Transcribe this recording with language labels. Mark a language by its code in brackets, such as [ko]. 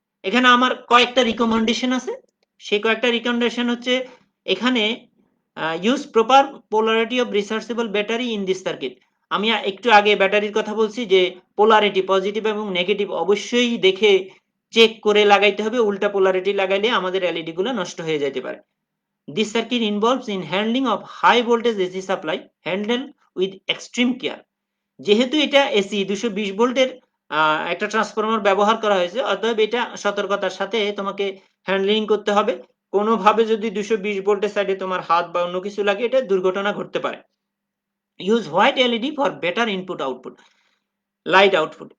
[bn] এখানে আমার কয়েকটা রিকমেন্ডেশন আছে। সেই কয়েকটা রিকমেন্ডেশন হচ্ছে এখানে [en] Use proper polarity of rechargeable battery in this circuit. [bn] আমি একটু আগে ব্যাটারির কথা বলছি যে পোলারিটি পজিটিভ এবং নেগেটিভ অবশ্যই দেখে চেক করে লাগাইতে হবে, উল্টা পোলারিটি লাগাইলে আমাদের এলইডি গুলো নষ্ট হয়ে যেতে পারে। [en] This circuit involves in handling of high voltage AC supply handled with extreme care. [bn] যেহেতু এটা এসি 220 ভোল্টের একটা ট্রান্সফরমার ব্যবহার করা হয়েছে, অতএব এটা সতর্কতার সাথে তোমাকে হ্যান্ডলিং করতে হবে। কোনোভাবে যদি 220 ভোল্টের সাইডে তোমার হাত বা অন্য কিছু লাগে এটা দুর্ঘটনা ঘটতে পারে। [en] Use white LED for better input output light output.